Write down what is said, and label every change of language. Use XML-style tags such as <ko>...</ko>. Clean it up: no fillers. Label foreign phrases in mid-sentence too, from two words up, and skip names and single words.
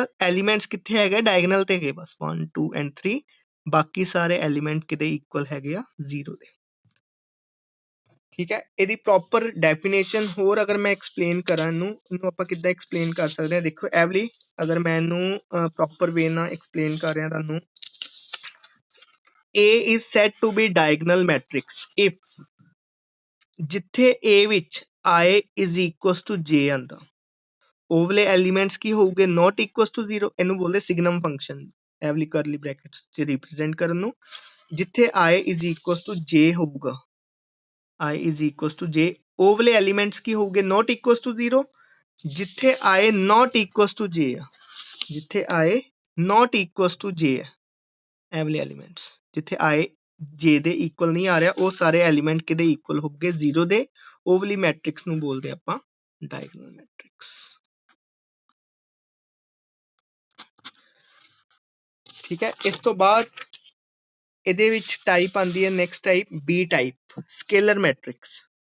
<pa>ਐਲੀਮੈਂਟਸ ਕਿੱਥੇ ਹੈਗੇ ਡਾਇਗਨਲ ਤੇ ਹੈਗੇ ਬਸ 1 2 and 3, ਬਾਕੀ ਸਾਰੇ ਐਲੀਮੈਂਟ ਕਿਤੇ ਇਕੁਅਲ ਹੈਗੇ ਆ 0 ਦੇ.</pa> <hi>ठीक है,</hi> <pa>ਇਹਦੀ</pa> <en>proper definition</en> <pa>ਹੋਰ ਅਗਰ ਮੈਂ ਐਕਸਪਲੇਨ ਕਰਾਂ ਇਹਨੂੰ ਆਪਾਂ ਕਿੱਦਾਂ ਐਕਸਪਲੇਨ ਕਰ ਸਕਦੇ ਹਾਂ। ਦੇਖੋ ਐਵਲੀ ਅਗਰ ਮੈਂ ਇਹਨੂੰ</pa> <en>proper way</en> <pa>ਨਾਲ ਐਕਸਪਲੇਨ ਕਰ ਰਿਹਾ ਤੁਹਾਨੂੰ,</pa> <en>A is said to be diagonal matrix if</en> <pa>ਜਿੱਥੇ A ਵਿੱਚ</pa> <en>I is equals to J</en> <pa>ਆਂਦਾ, ਉਹ ਵਾਲੇ ਐਲੀਮੈਂਟਸ ਕੀ ਹੋਊਗੇ,</pa> <en>not equals to 0,</en> <pa>ਇਹਨੂੰ ਬੋਲਦੇ</pa> <en>signum function,</en> <pa>ਐਵਲੀ</pa> <en>curly brackets</en> <pa>ਚ ਰਿਪਰੈਜ਼ੈਂਟ ਕਰਨ ਨੂੰ। ਜਿੱਥੇ</pa> <en>I is equals to J</en> <pa>ਹੋਊਗਾ,</pa> <en>I is equals to J,</en> <pa>ਉਹ ਵਾਲੇ ਐਲੀਮੈਂਟਸ ਕੀ ਹੋਊਗੇ,</pa> <en>not equals to 0।</en> <pa>ਜਿੱਥੇ</pa> <en>I not equals to J</en> <pa>ਆ, ਜਿੱਥੇ</pa> <en>I not equals to J</en> <pa>ਹੈ, ਇਹ ਵਾਲੇ ਐਲੀਮੈਂਟਸ ਜਿੱਥੇ I J ਦੇ ਇਕੁਅਲ ਨਹੀਂ ਆ ਰਿਹਾ, ਉਹ ਸਾਰੇ ਐਲੀਮੈਂਟ ਕਿਹਦੇ ਇਕੁਅਲ ਹੋਗੇ, 0 ਦੇ। ਉਹ ਵਾਲੀ ਮੈਟ੍ਰਿਕਸ ਨੂੰ ਬੋਲਦੇ ਆਪਾਂ</pa> <en>diagonal matrix.</en> <pa>ਠੀਕ ਹੈ, ਇਸ ਤੋਂ ਬਾਅਦ ਇਹਦੇ ਵਿੱਚ ਟਾਈਪ ਆਂਦੀ ਹੈ</pa> <en>next type B type, scalar matrix.</en>